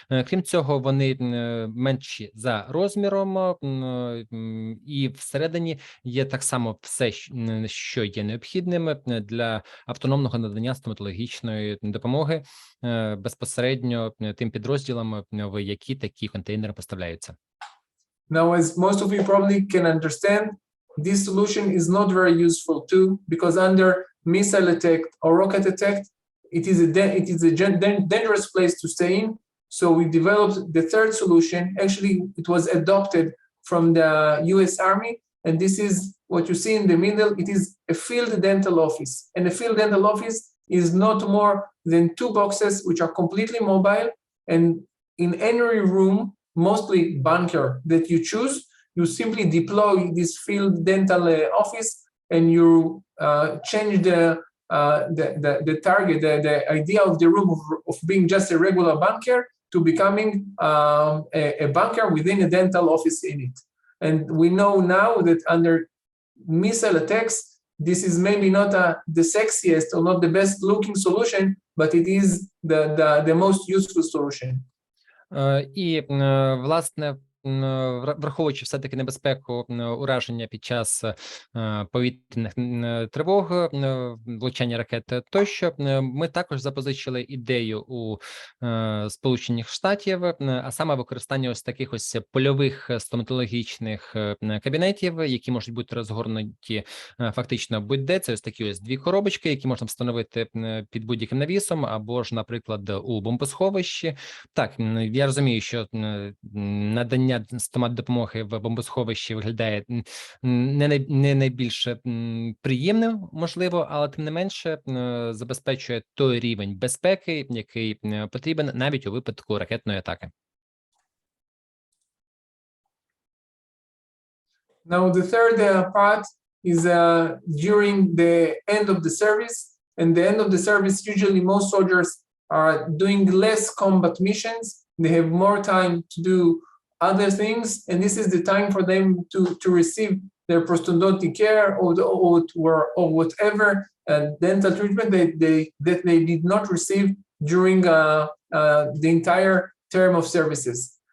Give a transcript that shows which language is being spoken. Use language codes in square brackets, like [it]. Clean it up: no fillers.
[uk] Крім цього, вони менші за розміром, і всередині є так само все, що є необхідним для автономного надання стоматологічної допомоги безпосередньо тим підрозділам, в які такі контейнери поставляються. [en] Now, as most of you probably can understand, this solution is not very useful too, because under missile attack or rocket attack, it is a dangerous place to stay in. So we developed the third solution. Actually, it was adopted from the US Army, and this is what you see in the middle. It is a field dental office, and a field dental office is not more than 2 boxes which are completely mobile, and in any room, mostly bunker that you choose, you simply deploy this field dental office, and you change the target, the idea of the room of being just a regular bunker to becoming a bunker within a dental office in it. And we know now that under missile attacks, this is maybe not the sexiest or not the best looking solution, but it is the most useful solution. [uk] І, власне, враховуючи все-таки небезпеку ураження під час повітряних тривог, влучання ракет тощо, ми також запозичили ідею у Сполучених Штатів, а саме використання ось таких ось польових стоматологічних кабінетів, які можуть бути розгорнуті фактично будь-де. Це ось такі ось 2 коробочки, які можна встановити під будь-яким навісом, або ж, наприклад, у бомбосховищі. Так, я розумію, що надання стоматдопомоги в бомбосховищі виглядає не найбільш приємним, можливо, але тим не менше забезпечує той рівень безпеки, який потрібен навіть у випадку ракетної атаки. [en] Now, the third part is during the end of the service. And the end of the service, usually most soldiers are doing less combat missions. They have more time to do other things, and this is the time for them to receive their prosthodontic care or whatever dental treatment that they did not receive during the entire term of services.